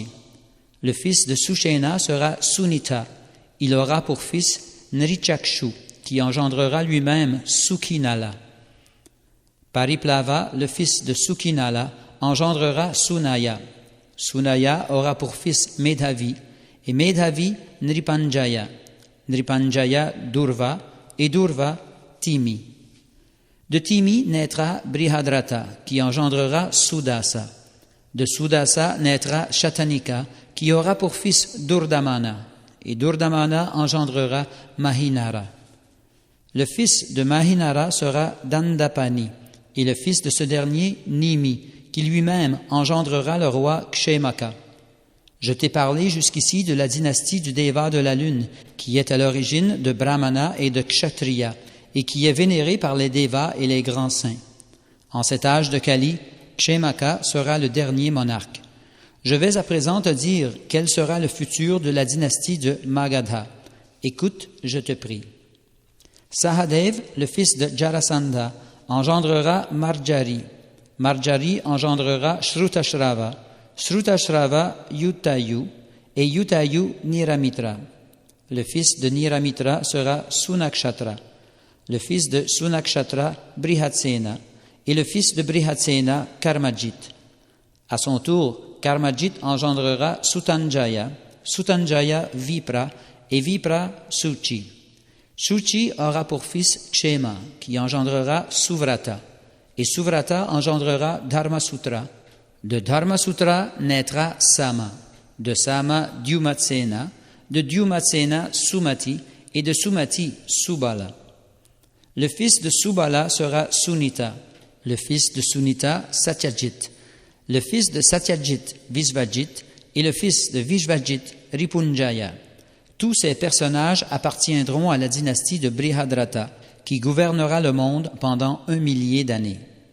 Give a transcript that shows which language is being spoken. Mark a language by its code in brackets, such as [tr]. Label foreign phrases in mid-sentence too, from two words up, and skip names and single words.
[fr] Le fils de Sushena sera Sunita. Il aura pour fils Nrichakshu, qui engendrera lui-même Sukinala. Pariplava, le fils de Sukinala, engendrera Sunaya. Sunaya aura pour fils Medhavi, et Medhavi Nripanjaya. Nripanjaya Durva, et Durva Timi. De Timi naîtra Brihadrata, qui engendrera Sudasa. De Sudasa naîtra Shatanika, qui aura pour fils Durdamana, et Durdamana engendrera Mahinara. Le fils de Mahinara sera Dandapani, et le fils de ce dernier Nimi, qui lui-même engendrera le roi Kshemaka. Je t'ai parlé jusqu'ici de la dynastie du Deva de la Lune, qui est à l'origine de Brahmana et de Kshatriya, et qui est vénérée par les Devas et les grands saints. En cet âge de Kali, Kshemaka sera le dernier monarque. Je vais à présent te dire quel sera le futur de la dynastie de Magadha. Écoute, je te prie. Sahadev, le fils de Jarasandha, engendrera Marjari. Marjari engendrera Shrutashrava. Shrutashrava Yutayu, et Yutayu Niramitra. Le fils de Niramitra sera Sunakshatra. Le fils de Sunakshatra Brihatsena, et le fils de Brihatsena Karmajit. À son tour, Karmajit engendrera Sutanjaya, Sutanjaya Vipra, et Vipra Suchi. Suchi aura pour fils Kshema, qui engendrera Suvrata, et Suvrata engendrera Dharmasutra. De Dharmasutra naîtra Sama, de Sama Dyumatsena, de Dyumatsena Sumati, et de Sumati Subala. Le fils de Subala sera Sunita, le fils de Sunita Satyajit, le fils de Satyajit Visvajit, et le fils de Visvajit Ripunjaya. Tous ces personnages appartiendront à la dynastie de Brihadrata, qui gouvernera le monde pendant 1 millier d'années.